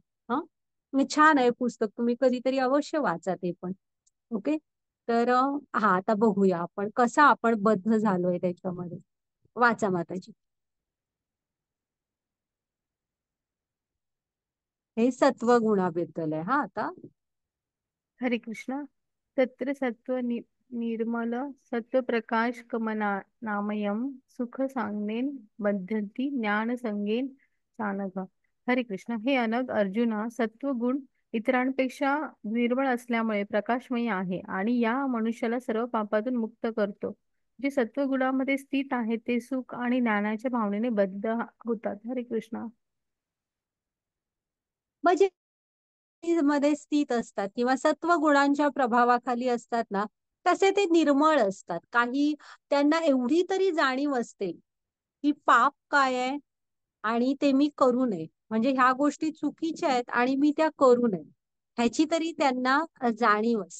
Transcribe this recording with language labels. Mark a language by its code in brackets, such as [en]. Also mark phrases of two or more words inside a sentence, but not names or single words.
[mr] हा, छान आहे पुस्तक, तुम्ही कधीतरी अवश्य वाचा ते पण. ओके. तर हा, आता बघूया आपण कसा आपण बद्ध झालोय त्याच्यामध्ये. वाचा माताजी. हे सत्वगुणाबद्दल आहे हा आता. हरे कृष्ण. [sa] तत्र निर्मल सत्व प्रकाश कमना नामयम सुख सांगेन बद्धती ज्ञान संगेन चाणक. हरे कृष्ण. [mr] हे अनग अर्जुना, सत्वगुण इतरांपेक्षा निर्मळ असल्यामुळे प्रकाशमयी आहे आणि या मनुष्याला सर्व पापातून मुक्त करतो. जे सत्वगुणामध्ये स्थित आहे ते सुख आणि ज्ञानाच्या भावनेने बद्ध होतात. हरे कृष्ण. म्हणजे मध्ये स्थित असतात किंवा सत्व गुणांच्या प्रभावाखाली असतात ना, तसे ते निर्मळ असतात. काही त्यांना एवढी तरी जाणीव असते की पाप काय आहे आणि ते मी करू नये, म्हणजे ह्या गोष्टी चुकीच्या आहेत आणि मी त्या करू नये, ह्याची तरी त्यांना जाणीव असते.